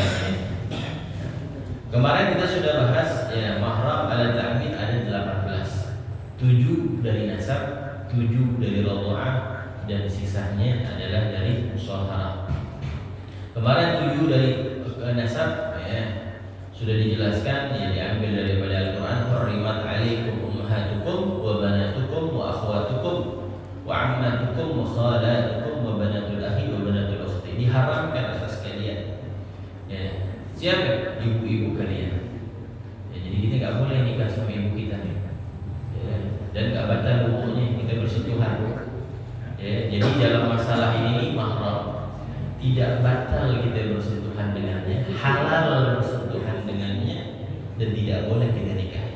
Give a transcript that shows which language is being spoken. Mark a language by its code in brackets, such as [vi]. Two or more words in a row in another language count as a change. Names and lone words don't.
[id] Kemarin kita sudah bahas ya, mahram [ar] على التأبيد [id] ada 18. 7 dari nasab, 7 dari radha'ah, dan sisanya adalah dari musaharah. Kemarin 7 dari nasab ya, sudah dijelaskan, ya, diambil daripada Al-Qur'an. [ar] حرمت عليكم أمهاتكم وبناتكم وأخواتكم وعماتكم وخالاتكم وبنات الأخ وبنات الأخت. [id] Diharamkan atas kalian. Ya, siapa? Ibu-ibu kalian. Ya, jadi kita nggak boleh nikah sama ibu kita, ya, dan nggak batal wudunya kita bersentuhan. Ya, jadi dalam masalah ini mahram tidak batal kita bersentuhan dengannya, halal bersentuhan dengannya, dan tidak boleh kita nikahi.